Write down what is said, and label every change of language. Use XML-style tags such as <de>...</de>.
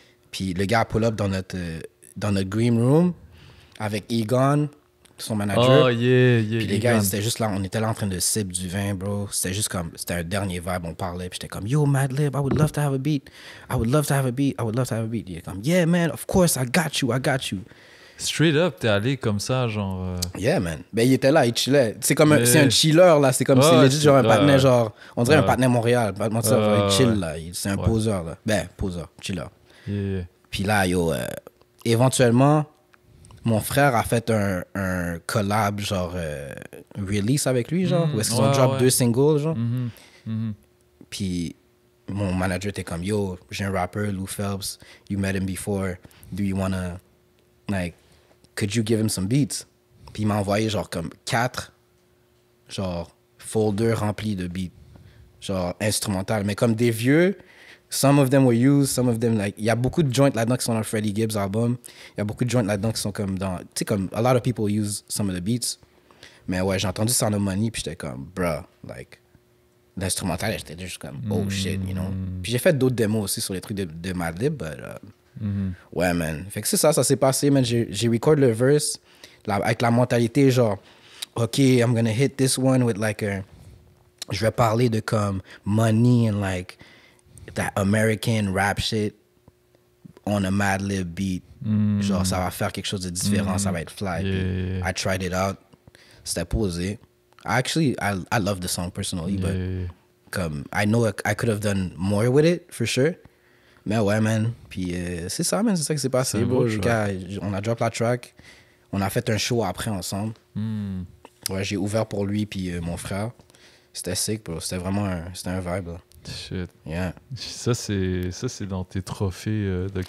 <fr>Puis le gars pull up dans notre green room avec Egon, son manager.</fr> <en>Oh, yeah,</en> <fr>Puis les gars, c'était juste là, on était là en train de sip du vin, bro. C'était juste comme, c'était un dernier vibe, on parlait. Puis j'étais comme,</fr> <en>yo, Madlib, I would love to have a beat. I would love to have a beat. I would love to have a beat.</en> <fr>Il est comme,</fr> <en>yeah, man, of course, I got you. Straight up,</en> <fr>t'es allé comme ça, genre...</fr> <en>Yeah, man.</en> <fr>Ben, il était là, il chillait. C'est comme c'est un chiller, là. C'est comme, c'est legit, genre un partenaire, genre... On dirait un partenaire Montréal. Pas de mentir, il chill, là. C'est un poseur, là. Ben, poseur, chiller.</fr> <en>Yeah.</en> <fr>Puis là, yo, éventuellement, mon frère a fait un collab, genre, release avec lui, genre. Où est-ce qu'ils ont drop 2 singles, genre. Puis mon manager était comme, yo, j'ai un rapper, Lou Phelps.</fr> <en>You met him before. Do you wanna, like... Could you give him some beats?</en> <fr>Puis il m'a envoyé genre comme 4 genre folders remplis de beats. Genre instrumental. Mais comme des vieux,</fr> <en>some of them were used, some of them like...</en> <fr>Il y a beaucoup de joints là-dedans qui sont dans le Freddie Gibbs album. Il y a beaucoup de joints là-dedans qui sont comme dans... Tu sais comme,</fr> <en>a lot of people use some of the beats.</en> <fr>Mais ouais, j'ai entendu Sound of Money puis j'étais comme, bruh, like... L'instrumental, j'étais juste comme, oh shit,</fr> <en>you know?</en> <fr>Puis j'ai fait d'autres démos aussi sur les trucs de Madlib, but... Ouais, man. Fait que c'est ça s'est passé, man. J'ai record le verse avec la mentalité, genre, OK,</fr> <en>I'm gonna hit this one with like a...</en> <fr>Je vais parler de comme</fr> <en>money and like that American rap shit on a Madlib beat.</en> <fr>Genre, ça va faire quelque chose de différent, ça va être fly.</fr> <en>Yeah. I tried it out.</en> <fr>C'était posé.</fr> <en>Actually, I love the song personally, but comme, I know I could have done more with it, for sure.</en> <fr>Mais ouais, man. Puis c'est ça, man. C'est ça qui s'est passé, bro. On a drop la track. On a fait un show après ensemble. Ouais, j'ai ouvert pour lui puis mon frère. C'était sick, bro. C'était vraiment un vibe, là.</fr> <en>Shit. Yeah.</en> <fr>Ça, c'est dans tes trophées de carrière.</fr>